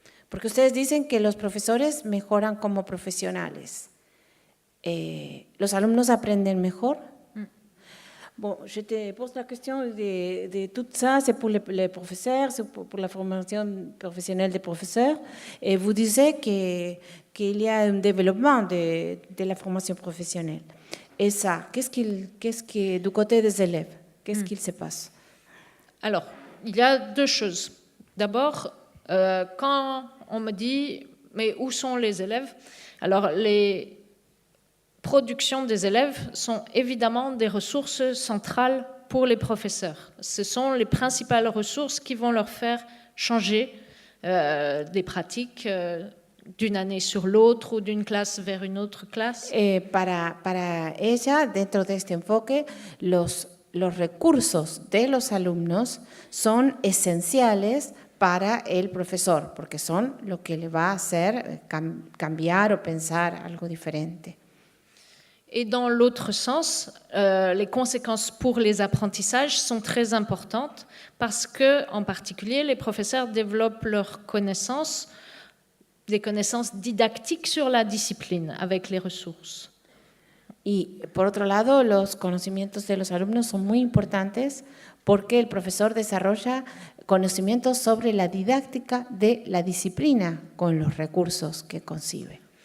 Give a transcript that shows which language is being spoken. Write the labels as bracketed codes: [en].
[es] Porque ustedes dicen que los profesores mejoran como profesionales. ¿Los alumnos aprenden mejor? [fr] Bon, je te pose la question de tout ça, c'est pour les professeurs, c'est pour la formation professionnelle des professeurs. Et vous disiez qu'il y a un développement de la formation professionnelle. Et ça, qu'est-ce que du côté des élèves, qu'est-ce qu'il se passe? Alors, il y a deux choses. D'abord, quand on me dit « mais où sont les élèves ?» Alors, les productions des élèves sont évidemment des ressources centrales pour les professeurs. Ce sont les principales ressources qui vont leur faire changer des pratiques d'une année sur l'autre ou d'une classe vers une autre classe. [es] Para ella, dentro de este enfoque, los recursos de los alumnos son esenciales para el profesor, porque son lo que le va a hacer cambiar o pensar algo diferente. [fr] Et dans l'autre sens, les conséquences pour les apprentissages sont très importantes parce que, en particulier, les professeurs développent leurs connaissances, des connaissances didactiques sur la discipline avec les ressources. [es] Y por otro lado, los conocimientos de los alumnos son muy importantes porque el profesor desarrolla conocimientos sobre la didáctica de la disciplina con los recursos que concibe.